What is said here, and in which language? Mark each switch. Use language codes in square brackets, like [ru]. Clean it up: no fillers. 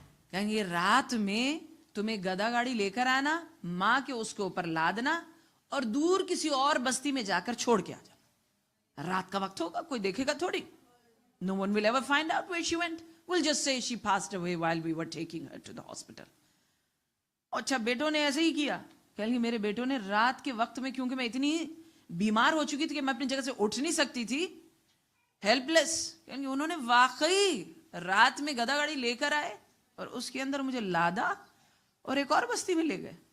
[ur] کہیں رات میں تمہیں گدا گاڑی لے کر آنا, ماں کے اس کے اوپر لادنا, اور دور کسی اور بستی میں جا کر چھوڑ کے آ جانا. رات کا وقت ہوگا, کوئی دیکھے گا تھوڑی. [en] No one will ever find out where she went. We'll just say she passed away while we were taking her to the hospital. [ur] اچھا بیٹوں نے ایسے ہی کیا. کہیں میرے بیٹوں نے رات کے وقت میں, کیونکہ میں اتنی بیمار ہو چکی تھی کہ میں اپنی جگہ سے اٹھ نہیں سکتی تھی, ہیلپ لیس, انہوں نے واقعی رات میں گدا گاڑی لے کر آئے اور اس کے اندر مجھے لادا اور ایک اور بستی میں لے گئے.